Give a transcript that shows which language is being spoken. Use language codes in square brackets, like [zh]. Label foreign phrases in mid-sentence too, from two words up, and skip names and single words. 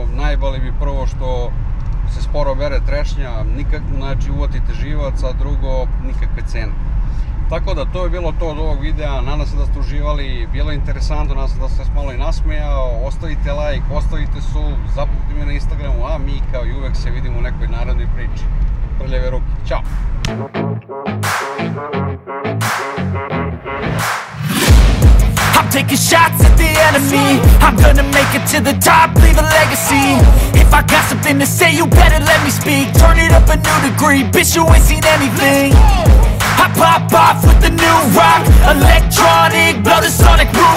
[sr] Najbolje bi prvo što se sporo bere trešnja, znači uvotite živac, a drugo nikakve cene. Tako da to je bilo to od ovog videa, nadam se da ste uživali, bilo je interesantno, nadam se da ste malo i nasmejao, ostavite like, ostavite sub, zapratite me na Instagramu, a mi kao i uvek se vidimo u nekoj narednoj priči. Prljave ruke, ćao! [en] I'm taking shots at the enemy. I'm gonna make it to the top, leave a legacy. If I got something to say, you better let me speak. Turn it up a new degree, bitch, you ain't seen anything. I pop off with the new rock, electronic, blow the sonic roof.